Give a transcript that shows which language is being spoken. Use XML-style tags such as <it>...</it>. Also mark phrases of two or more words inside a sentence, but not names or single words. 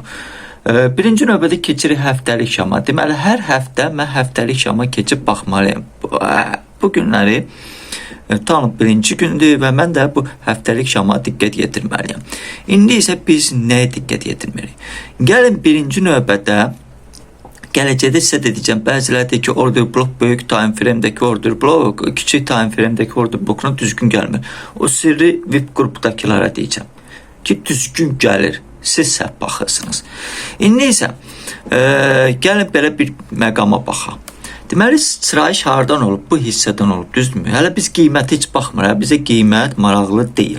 <az>Birinci növbədə keçirik həftəlik şama. Deməli, hər həftə mən həftəlik şama keçib baxmalıyım. Bu günləri tam birinci gündür və mən də bu həftəlik şama diqqət yetirməliyim. İndi isə biz nəyə diqqət yetirməliyik? Gəlin birinci növbədə gələcəkdə sizə də deyəcəm, bəziləri deyir ki,</az> <en>order blok</en> <az>böyük</az> <en>time frame-dəki order blok,</en> <az>kiçik</az> <en>time frame-dəki order blokuna</en> <az>düzgün gəlmir. O sirri web qrupdakilara deyəcəm ki, düzgün gəlir. Siz səhv baxırsınız. İndi isə gəlin belə bir məqama baxaq. Deməli, sıçrayış hardan olub? Bu hissədən olub, düzdürmü? Hələ biz qiymətə heç baxmırıq. Bizə qiymət maraqlı deyil.</az>